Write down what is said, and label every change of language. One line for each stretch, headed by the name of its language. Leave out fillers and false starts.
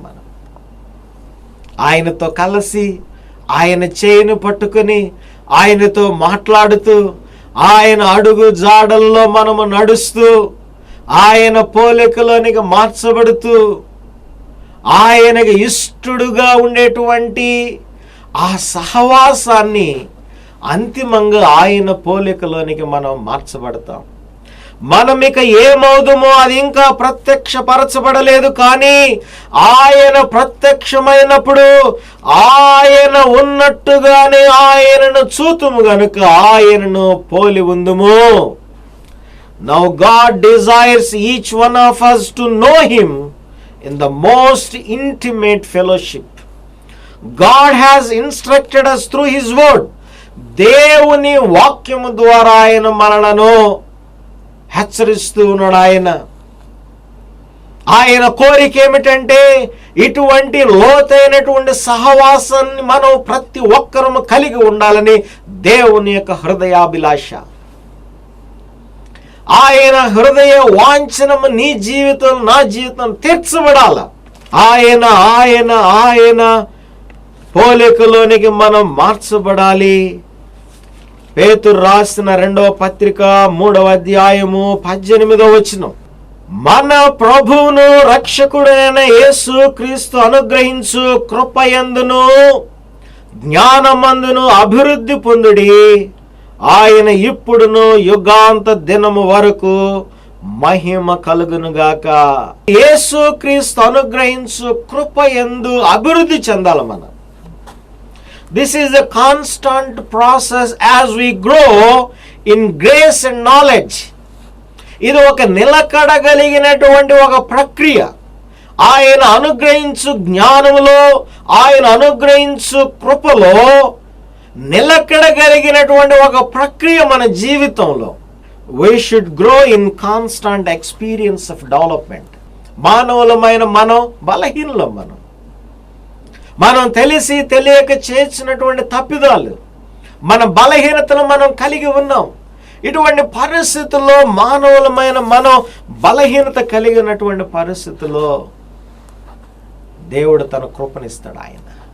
Telugu: మనం ఆయనతో కలిసి ఆయన చేయిని పట్టుకొని ఆయనతో మాట్లాడుతూ ఆయన అడుగు జాడల్లో మనము నడుస్తూ ఆయన పోలికలోనికి మార్చబడుతూ ఆయనకి ఇష్టడుగా ఉండేటువంటి ఆ సహవాసాన్ని అంతిమంగా ఆయన పోలికలోనికి మనం మార్చబడతాం. మనం ఇక ఏమవుదుమో అది ఇంకా ప్రత్యక్షపరచబడలేదు, కానీ ఆయన ప్రత్యక్షమైనప్పుడు ఆయన ఉన్నట్టుగానే ఆయనను చూతుము గనుక ఆయనను పోలి ఉందుము.
English: Now God desires each one of us to know Him in the most intimate fellowship. God has instructed us through His word.
Telugu: దేవుని వాక్యము ద్వారా ఆయన మనలను హెచ్చరిస్తూ ఉన్నాడు. ఆయన కోరిక ఏమిటంటే ఇటువంటి లోతైనటువంటి సహవాసాన్ని మనం ప్రతి ఒక్కరూ కలిగి ఉండాలని దేవుని యొక్క హృదయాభిలాష. ఆయన హృదయ వాంఛనము నీ జీవితం నా జీవితం తీర్చబడాల. ఆయన ఆయన ఆయన పోలికలోనికి మనం మార్చబడాలి. పేతురు రాసిన 2వ పత్రిక 3వ అధ్యాయము 18వ వచనం, మన ప్రభువును రక్షకుడైన యేసు క్రీస్తు అనుగ్రహించు కృపయందును జ్ఞానమందును అభివృద్ధి పొందుడి, ఆయన ఇప్పుడును యుగాంత దినము వరకు మహిమ కలుగునుగాక. యేసు క్రీస్తు అనుగ్రహించు కృపయందు అభివృద్ధి చెందాలి మనం.
English: This is a constant process as we grow in grace and knowledge.
Telugu: ఇది ఒక నిలకడగలిగినటువంటి ఒక ప్రక్రియ. ఆయన అనుగ్రహించు జ్ఞానములో, ఆయన అనుగ్రహించు కృపలో నిలకడగలిగినటువంటి ఒక ప్రక్రియ మన జీవితంలో.
English: We should grow in constant experience of development.
Telugu: మానవులమైన మనం బలహీనులం. మనం తెలిసి తెలియక చేసినటువంటి తప్పిదాలు, మన బలహీనతను మనం కలిగి ఉన్నాం. ఇటువంటి పరిస్థితుల్లో మానవులమైన మనం బలహీనత కలిగినటువంటి పరిస్థితుల్లో దేవుడు తన కృపనిస్తాడు.